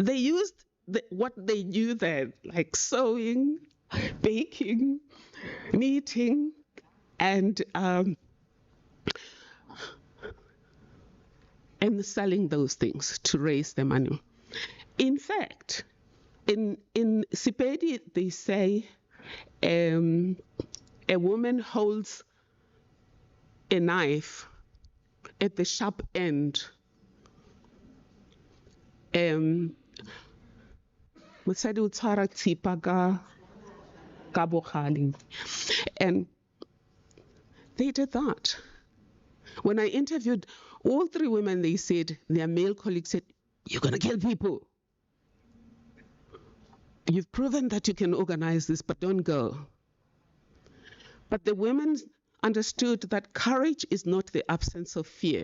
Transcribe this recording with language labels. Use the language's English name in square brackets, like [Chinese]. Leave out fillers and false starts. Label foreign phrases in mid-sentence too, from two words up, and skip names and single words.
[English] They used what they knew then, like sewing, baking, knitting, and selling those things to raise the money. In fact, in Sepedi, they say a woman holds a knife at the sharp end. [Northern Sotho] Mosadi o tshwara thipa ka bogale. [English] And they did that. When I interviewed all three women, they said, their male colleagues said, "You're going to kill people. You've proven that you can organize this, but don't go." But the women understood that courage is not the absence of fear.